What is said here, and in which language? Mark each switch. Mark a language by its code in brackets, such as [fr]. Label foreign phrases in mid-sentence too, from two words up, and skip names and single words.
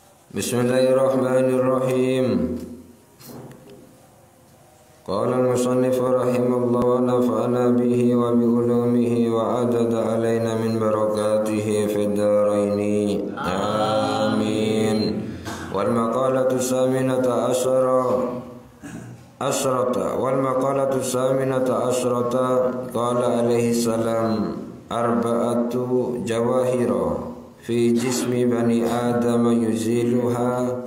[ar] بسم الله الرحمن الرحيم. قال المصنف رحمه الله ونفعنا به وبعلومه وأعاد علينا من بركاته في الدارين. آمين. والمقالة الثامنة عشرة والمقالة الثامنة عشرة قال عليه السلام أربعة جواهر في جسم بني آدم يزيلها.